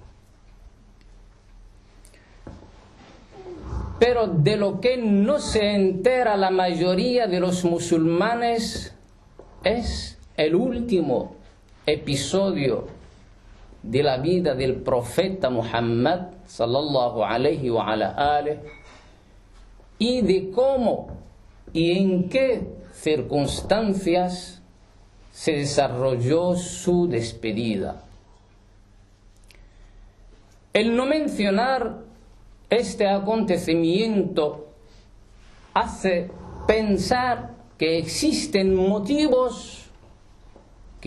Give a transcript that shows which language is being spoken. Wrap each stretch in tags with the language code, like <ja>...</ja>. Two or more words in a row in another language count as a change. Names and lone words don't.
<es>Pero de lo que no se entera la mayoría de los musulmanes es el último episodio de la vida del profeta Muhammad</es> <ar>صلى الله عليه وعلى آله,</ar> <es>y de cómo y en qué circunstancias se desarrolló su despedida. El no mencionar este acontecimiento hace pensar que existen motivos que</es>